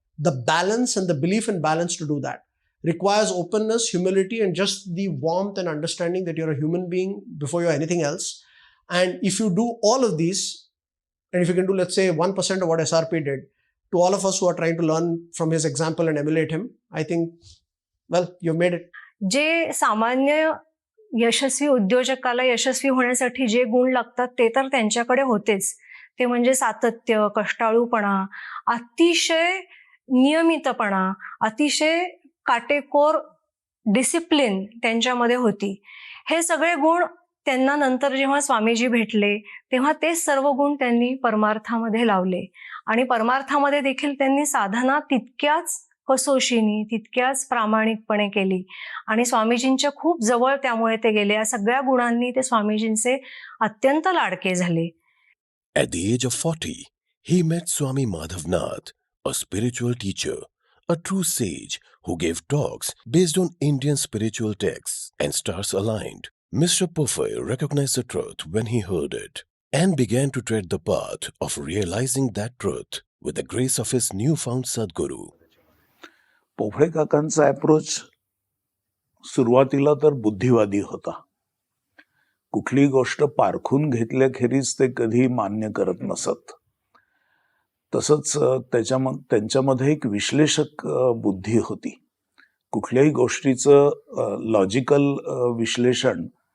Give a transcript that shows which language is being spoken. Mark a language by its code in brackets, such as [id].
[en] The balance and the belief in balance to do that requires openness, humility, and just the warmth and understanding that you're a human being before you're anything else. And if you do all of these, and if you can do, let's say, 1% of what SRP did, to all of us who are trying to learn from his example and emulate him, I think, well, you've made it. [mr] जे सामान्य यशस्वी उद्योजकाला यशस्वी होण्यासाठी जे गुण लागतात ते तर त्यांच्याकडे होतेच. ते म्हणजे सातत्य, कष्टाळूपणा, अतिशय नियमितपणा, अतिशय काटेकोर डिसिप्लिन त्यांच्यामध्ये होती. हे सगळे गुण त्यांना नंतर जेव्हा स्वामीजी भेटले तेव्हा ते सर्व गुण त्यांनी परमार्थामध्ये लावले आणि परमार्थामध्ये देखील त्यांनी साधना तितक्याच कसोशीने, तितक्याच प्रामाणिकपणे केली आणि स्वामीजींच्या खूप जवळ त्यामुळे ते गेले. या सगळ्या गुणांनी ते स्वामीजींचे अत्यंत लाडके झाले. [en] At the age of 40, he met Swami Madhavnath, a spiritual teacher, a true sage who gave talks based on Indian spiritual texts and stars aligned. Mr. Pophale recognized the truth when he heard it and began to tread the path of realizing that truth with the grace of his newfound Sadguru. [mr] Pophale काकांचा approach सुरुवातीला तर बुद्धिवादी होता. कुठली गोष्ट पारखून घेतल्याखेरीज ते कधी मान्य करत नसत. तसंच त्यांच्यामध्ये एक विश्लेषक बुद्धी होती. कुठल्याही गोष्टीचं लॉजिकल विश्लेषण